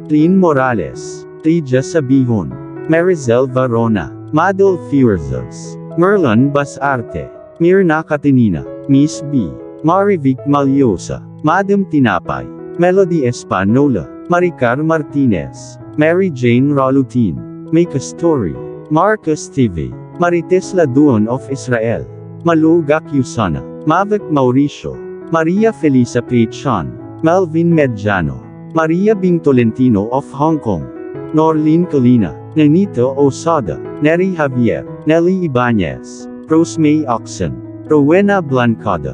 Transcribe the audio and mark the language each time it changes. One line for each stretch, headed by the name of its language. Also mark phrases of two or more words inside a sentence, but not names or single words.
English: Clean Morales. Teja Sabihon. Marizel Varona. Madel Fierzos. Merlon Basarte. Mirna Catinina. Miss B. Marivic Malyosa. Madam Tinapay. Melody Espanola. Maricar Martinez. Mary Jane Ralutin. Make a Story. Marcus TV. Marites Laduon of Israel. Malu Gakyusana. Mavek Mauricio. Maria Felisa Pechan. Melvin Medjano. Maria Bing Tolentino of Hong Kong. Norlene Colina. Nenito Osada. Neri Javier. Nelly Ibanez. Rosemay Oxen. Rowena Blancada.